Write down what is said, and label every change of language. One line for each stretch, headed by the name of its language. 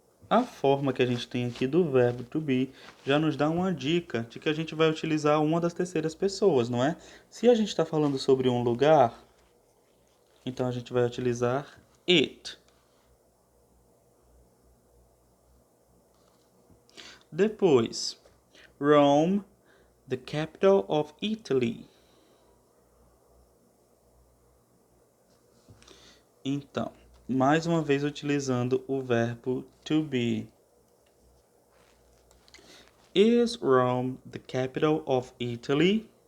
Portuguese: A forma que a gente tem aqui do verbo to be já nos dá uma dica de que a gente vai utilizar uma das terceiras pessoas, não é? Se a gente está falando sobre um lugar, então a gente vai utilizar it.
English: Depois, Rome, the capital of Italy.
Portuguese: Então, mais uma vez utilizando o verbo to be.
English: Is Rome the capital of Italy?